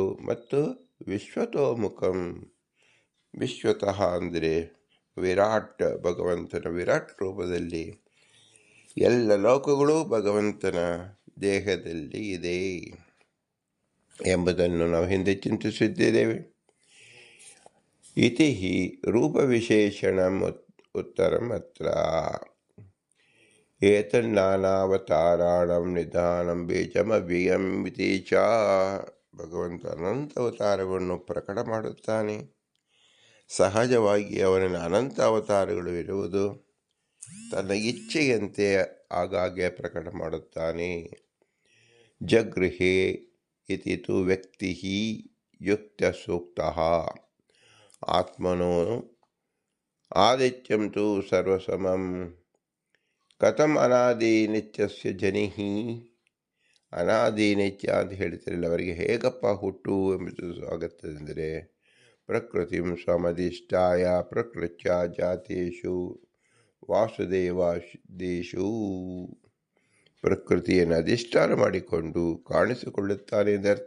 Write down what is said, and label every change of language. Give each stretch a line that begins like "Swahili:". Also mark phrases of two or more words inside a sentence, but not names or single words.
Kannada: ಮತ್ತು ವಿಶ್ವತೋಮುಖಂ, ವಿಶ್ವತಃ ಅಂದರೆ ವಿರಾಟ್, ಭಗವಂತನ ವಿರಾಟ್ ರೂಪದಲ್ಲಿ ಎಲ್ಲ ಲೋಕಗಳು ಭಗವಂತನ ದೇಹದಲ್ಲಿ ಇದೆ ಎಂಬುದನ್ನು ನಾವು ಹಿಂದೆ ಚಿಂತಿಸಿದ್ದೇವೆ.
Sanskrit: ಇತಿ ರೂಪವಿಶೇಷಣ ಉತ್ತರಂ ಅತ್ರ ಏತನ್ನಾನಾವತಾರಾಣಂ ನಿಧಾನಂ ಬೀಜಮವ್ಯಯಂ ಇತಿ ಚ.
Kannada: ಭಗವಂತ ಅನಂತ ಅವತಾರಗಳನ್ನು ಪ್ರಕಟ ಮಾಡುತ್ತಾನೆ. ಸಹಜವಾಗಿ ಅವನ ಅನಂತ ಅವತಾರಗಳು ಇರುವುದು ತನ್ನ ಇಚ್ಛೆಯಂತೆ ಆಗಾಗ್ಗೆ ಪ್ರಕಟ ಮಾಡುತ್ತಾನೆ.
Sanskrit: ಜಗೃಹೇ ಇತಿ ತು ವ್ಯಕ್ತಿ ಯುಕ್ತ ಸೂಕ್ತಃ ಆತ್ಮನೋ ಆದಿತ್ಯಂ ತು ಸರ್ವಸಮಂ ಕಥಂ ಅನಾದಿ ನಿತ್ಯಸ್ಯ ಜನಿಃ.
Kannada: ಅನಾದಿ ನಿತ್ಯ ಅಂತ ಹೇಳ್ತಿರಲಿಲ್ಲ, ಅವರಿಗೆ ಹೇಗಪ್ಪ ಹುಟ್ಟು ಎಂಬುದು ಆಗುತ್ತದೆಂದರೆ
Sanskrit: ಪ್ರಕೃತಿಂ ಸ್ವಮಧಿಷ್ಠಾಯ ಪ್ರಕೃತ್ಯ ಜಾತೇಷು ವಾಸುದೇವಾದೇಶು.
Kannada: ಪ್ರಕೃತಿಯನ್ನು ಅಧಿಷ್ಠಾನ ಮಾಡಿಕೊಂಡು ಕಾಣಿಸಿಕೊಳ್ಳುತ್ತಾನೆ ಎಂದರ್ಥ.